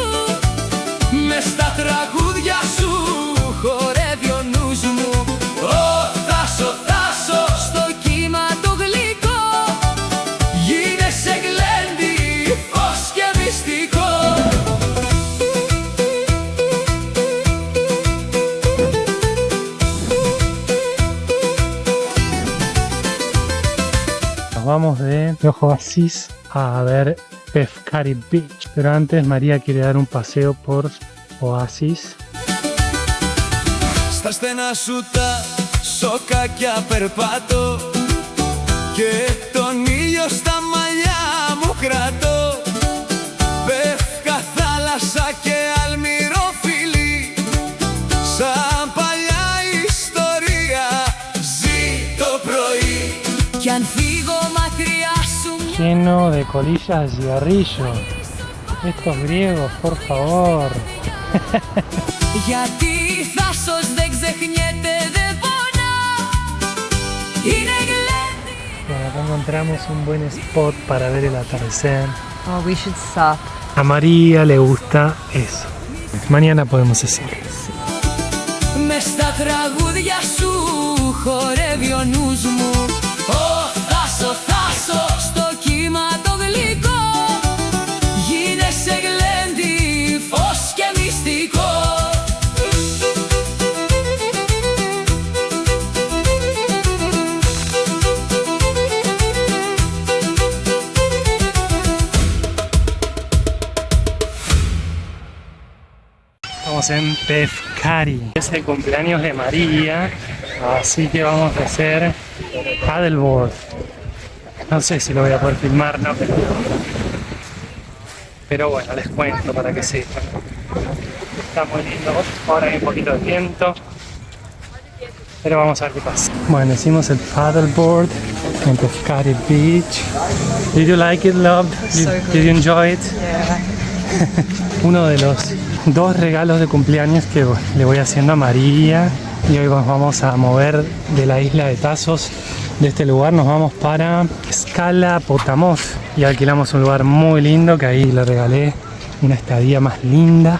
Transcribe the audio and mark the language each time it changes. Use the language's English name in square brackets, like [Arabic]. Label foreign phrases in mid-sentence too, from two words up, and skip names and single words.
[Greek] Μες στα τραγούδια σου χορεύει ο νους μου. Ω Θάσο, Θάσο, στο κύμα το γλυκό γίνεσαι γλέντι, φως και μυστικό. [Spanish] Nos vamos de Oasis a ver Pescari Beach, pero antes María quiere dar un paseo por Oasis. [Greek] Στα στενά σου τα σοκάκια περπάτω και τον ήλιο στα μαλλιά μου κρατώ. Πεύκα θάλασσα και αλμυρό φιλί, σαν παλιά ιστορία ζει το πρωί. Κι αν φύγω μακριά σου [Spanish] lleno de colillas de cigarrillo. Estos griegos, por favor. [Greek] Γιατί Θάσος δεν ξεχνιέται, δεν πονά. Είναι γλέντι. [Spanish] Bueno, acá encontramos un buen spot para ver el atardecer. [English] Oh, we should stop. [Spanish] A María le gusta eso. Mañana podemos hacer. [Greek] Μες στα τραγούδια σου χορεύει ο νους μου. Ω Θάσο, Θάσο, στο κύμα το γλυκό γίνεσαι γλέντι, φως και μυστικό. [Spanish] Estamos en Pescari. Es el cumpleaños de María, así que vamos a hacer paddleboard. No sé si lo voy a poder filmar, no, pero bueno, les cuento para que sepan. Está muy lindo, ahora hay un poquito de viento, pero vamos a ver qué pasa. Bueno, hicimos el paddleboard en Pescari Beach. [English] Did you like it, love? Did you enjoy it? Yeah. [Spanish] Uno de los 2 regalos de cumpleaños que le voy haciendo a María. Y hoy nos vamos a mover de la isla de Tazos. De este lugar nos vamos para Scala Potamos y alquilamos un lugar muy lindo que ahí le regalé una estadía más linda.